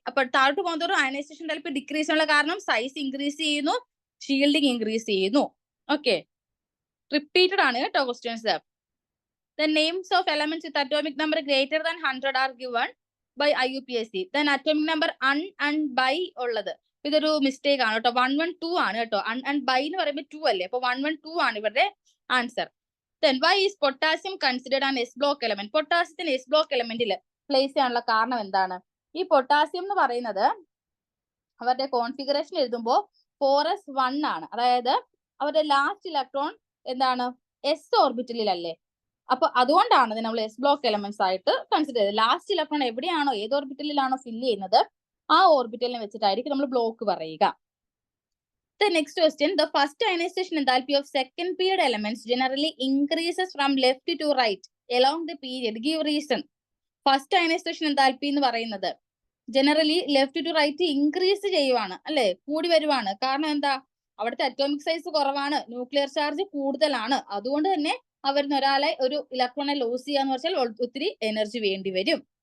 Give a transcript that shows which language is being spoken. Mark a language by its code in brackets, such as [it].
[ml] അപ്പൊ താഴോട്ട് പോകുന്നതോറും ionisation enthalpy decrease ചെയ്യാനുള്ള കാരണം സൈസ് ഇൻക്രീസ് ചെയ്യുന്നു, ഷീൽഡിങ് ഇൻക്രീസ് ചെയ്യുന്നു. ഓക്കെ, റിപ്പീറ്റഡ് ആണ് കേട്ടോ questions. [en] The names of elements with atomic number greater than 100 are given by IUPAC. Then atomic number un and by [ml] ഉള്ളത് ഇതൊരു മിസ്റ്റേക്ക് ആണ് കേട്ടോ. 112 ആണ് കേട്ടോ. and by എന്ന് പറയുമ്പോൾ 2 അല്ലേ, അപ്പൊ 112 ആണ് ഇവരുടെ answer. [en] Then why is potassium considered an S block element? [ml] പൊട്ടാസ്യത്തിന് S block എലമെന്റിൽ place ചെയ്യാനുള്ള കാരണം എന്താണ്? ഈ പൊട്ടാസ്യം എന്ന് പറയുന്നത് അവരുടെ കോൺഫിഗറേഷൻ എഴുതുമ്പോൾ 4s1 ആണ്. അതായത് അവരുടെ ലാസ്റ്റ് ഇലക്ട്രോൺ എന്താണ്? എസ് ഓർബിറ്റലിലല്ലേ. അപ്പൊ അതുകൊണ്ടാണ് ഇത് നമ്മൾ എസ് ബ്ലോക്ക് എലമെന്റ്സ് ആയിട്ട് കൺസിഡർ ചെയ്തത്. ലാസ്റ്റ് ഇലക്ട്രോൺ എവിടെയാണോ, ഏത് ഓർബിറ്റലിലാണോ ഫില്ല് ചെയ്യുന്നത് ആ ഓർബിറ്റലിനെ വെച്ചിട്ടായിരിക്കും നമ്മൾ ബ്ലോക്ക് പറയുക. [en] The next question, the first ionization enthalpy of second period elements generally increases from left to right along the period. Give reason. [ml] First ionisation enthalpy എന്ന് പറയുന്നത് generally left to right increase ചെയ്യുവാണ് അല്ലെ, കൂടി വരുവാണ്. കാരണം എന്താ? അവിടുത്തെ അറ്റോമിക് സൈസ് കുറവാണ്, ന്യൂക്ലിയർ ചാർജ് കൂടുതലാണ്. അതുകൊണ്ട് തന്നെ അവരിൽ ഒരാളെ ഒരു ഇലക്ട്രോണെ ലോസ് ചെയ്യാന്ന് വെച്ചാൽ ഒത്തിരി എനർജി വേണ്ടി വരും.